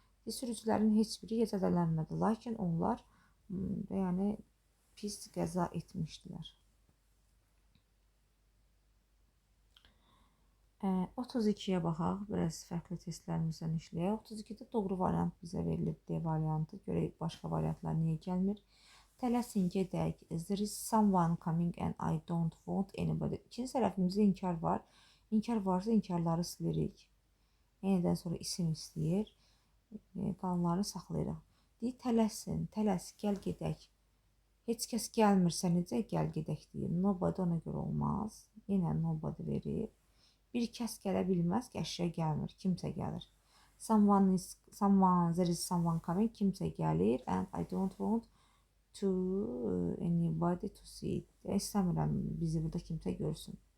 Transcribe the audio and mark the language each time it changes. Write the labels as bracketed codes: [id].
[az] Sürücülərin heç biri zədələnmədi, lakin onlar yəni pis qəza etmişdilər. 32-yə baxaq, biraz fərqli testlərimizdən işləyək. 32-də doğru variant bizə verilib D variantı. Görək başqa variantlar niyə gəlmir. Tələsin, gedək. [en] There is someone coming and I don't want anybody. [az] İkinci tərəfimizdə inkar var. İnkar varsa inkarları silirik. Yenidən sonra isim istəyir. Qalanları saxlayırıq. Deyir, tələsin, tələs, gəl gedək. Heç kəs gəlmirsə, necə gəl gedək deyir. Nobody ona görə olmaz. Yenə nobody verir. Bir kəs gələ bilməz ki, əşya gəlmir. Kimsə gəlir. [en] Someone, there is someone coming. [az] Kimsə gəlir. [en] And I don't want to anybody to see it. [az] İstəmirəm bizi burada kimsə görsün.